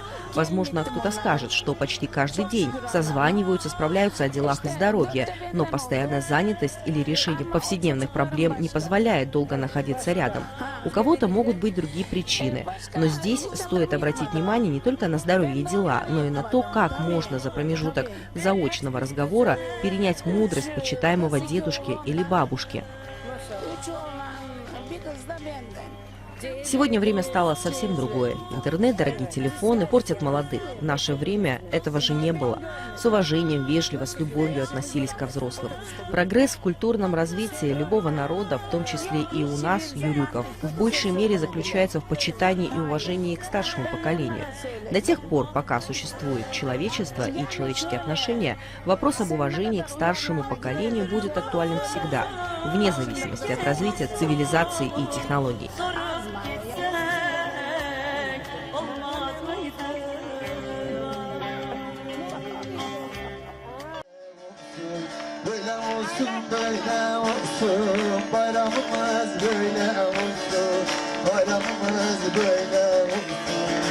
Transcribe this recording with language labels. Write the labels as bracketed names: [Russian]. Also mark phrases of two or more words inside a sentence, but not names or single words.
[Russian] Возможно, кто-то скажет, что почти каждый день созваниваются, справляются о делах и здоровье, но постоянная занятость или решение повседневных проблем не позволяет долго находиться рядом. У кого-то могут быть другие причины, но здесь стоит обратить внимание не только на здоровье и дела, но и на то, как можно за промежуток заочного разговора перенять мудрость почитаемого дедушки или бабушки. [Turkish] Üç oğlan, bir kız da benden. [Russian] Сегодня время стало совсем другое. Интернет, дорогие телефоны портят молодых. В наше время этого же не было. С уважением, вежливо, с любовью относились ко взрослым. Прогресс в культурном развитии любого народа, в том числе и у нас, юрюков, в большей мере заключается в почитании и уважении к старшему поколению. До тех пор, пока существует человечество и человеческие отношения, вопрос об уважении к старшему поколению будет актуален всегда, вне зависимости от развития цивилизации и технологий. [Turkish] Böyle olsun böyle olsun bayramımız böyle olsun bayramımız böyle olsun.